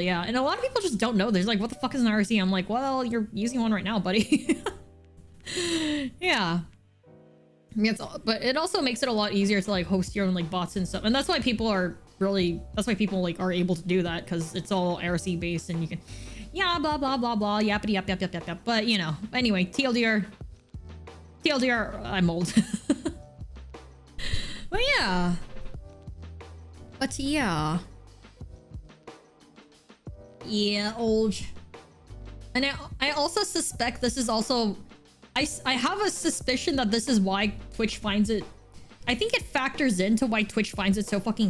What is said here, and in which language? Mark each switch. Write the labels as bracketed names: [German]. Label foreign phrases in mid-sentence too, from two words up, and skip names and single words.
[English] Yeah, and a lot of people just don't know. There's like, what the fuck is an IRC? I'm like, well, you're using one right now, buddy. Yeah. I mean, but it also makes it a lot easier to like host your own like bots and stuff, and that's why people are like are able to do that because it's all IRC based and you can, yeah, blah blah blah blah, yappity yap yap yap yap yap. But you know, anyway, TLDR, I'm old. But yeah. Yeah, old. And I also suspect this is also, I have a suspicion that this is why Twitch finds it, I think it factors into why Twitch finds it so fucking